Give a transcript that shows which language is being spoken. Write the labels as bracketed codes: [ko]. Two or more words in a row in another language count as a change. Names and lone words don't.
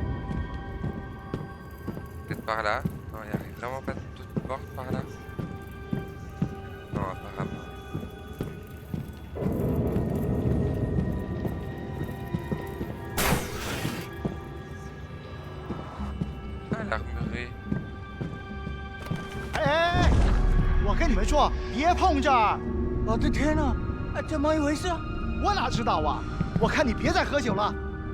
[fr] Peut-être par là. Non, il n'y a vraiment pas d'autres portes par là. Non, apparemment. Ah, l'armurerie. [zh] 哎，我跟你们说，别碰这儿！我的天哪，怎么一回事？我哪知道啊！我看你别再喝酒了。